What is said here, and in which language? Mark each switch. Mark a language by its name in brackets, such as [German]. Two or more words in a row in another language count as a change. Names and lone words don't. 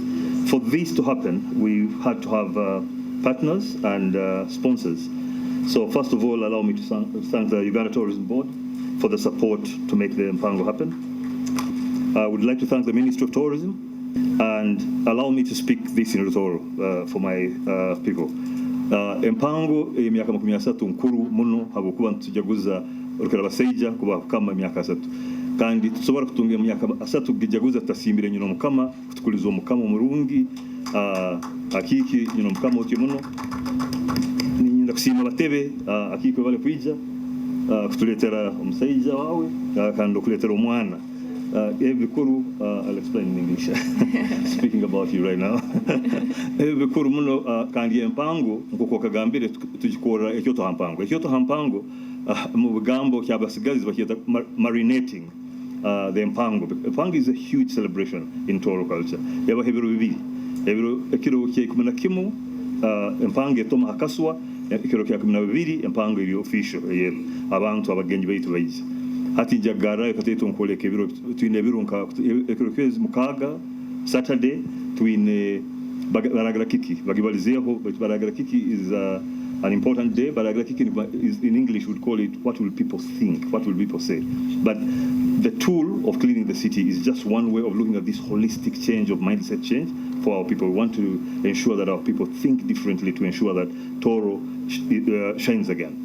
[English] For this to happen, we had to have partners and sponsors. So first of all, allow me to thank the Uganda Tourism Board for the support to make the Mpango happen. I would like to thank the Ministry of Tourism, and allow me to speak this in Tooro for my people. [Tooro] Mpango emyaka 30 nkuru muno habokuba ntujaguza olukera baseija kuba kama emyaka 3 kandi tusobora kutunga emyaka 3 gijaguza tasimbire nyino mukama kutukuliza omukama omurungi akiki nyino mukama oti muno ninda kusima batebe akiko bale kwija kutuletera omusaija wawe kandi okuletera omwana. Ebikuru, [English] I'll explain in English. Speaking about you right now. [Tooro] Ebikuru muno kandi empango nkuko kagambire tujikora ekyoto hampango. Ekyoto hampango mu bugambo kyabasigazi bakiyita [English] marinating the [Tooro] empango. [English] Empango is a huge celebration in Tooro culture. [Tooro] Yaba hebiro bibiri. Hebiro ekiro kye 11 empango etoma akaswa ekiro kya 12 empango iri official abantu abagenyi baitu baije. Hati jagara kateto nkoleka ebiro twine ebiro nka ekiro kwezi mukaga Saturday twine baragara kiki bagibalizeho baragara kiki [English] is an important day. [Tooro] Baragara kiki [English] is in English would call it what will people think, what will people say, but the tool of cleaning the city is just one way of looking at this holistic change of mindset change for our people. We want to ensure that our people think differently to ensure that Tooro shines again.